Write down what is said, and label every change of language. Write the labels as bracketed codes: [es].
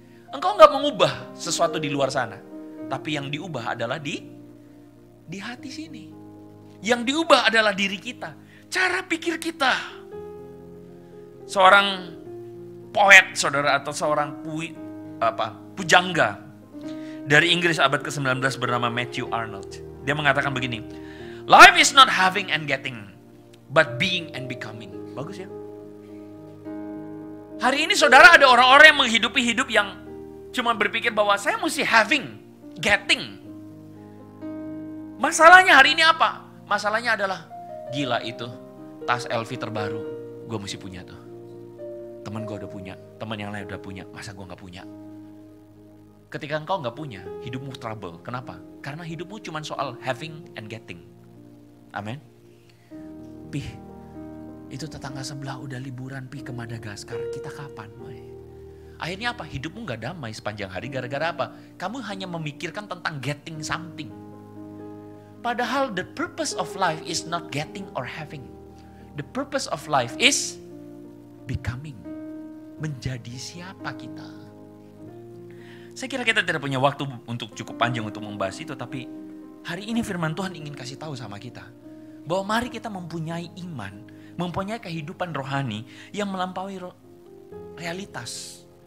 [id] Engkau nggak mengubah sesuatu di luar sana, tapi yang diubah adalah di hati sini. Yang diubah adalah diri kita, cara pikir kita. Seorang poet, saudara, atau seorang pujangga dari Inggris abad ke-19 bernama Matthew Arnold. Dia mengatakan begini, [en] life is not having and getting, but being and becoming. [id] Bagus ya. Hari ini saudara ada orang-orang yang menghidupi hidup yang cuma berpikir bahwa saya mesti [en] having, getting. [id] Masalahnya hari ini apa? Masalahnya adalah, gila itu tas LV terbaru, gue mesti punya tuh. Teman gue udah punya, teman yang lain udah punya, masa gue gak punya? Ketika engkau gak punya, hidupmu trouble. Kenapa? Karena hidupmu cuma soal [en] having and getting. [id] Amin. Pih, itu tetangga sebelah udah liburan pi ke Madagaskar. Kita kapan? Akhirnya apa? Hidupmu gak damai sepanjang hari gara-gara apa? Kamu hanya memikirkan tentang [en] getting something. [id] Padahal [en] the purpose of life is not getting or having. The purpose of life is becoming. [id] Menjadi siapa kita. Saya kira kita tidak punya waktu untuk cukup panjang untuk membahas itu. Tapi hari ini firman Tuhan ingin kasih tahu sama kita. Bahwa mari kita mempunyai iman. Mempunyai kehidupan rohani yang melampaui realitas.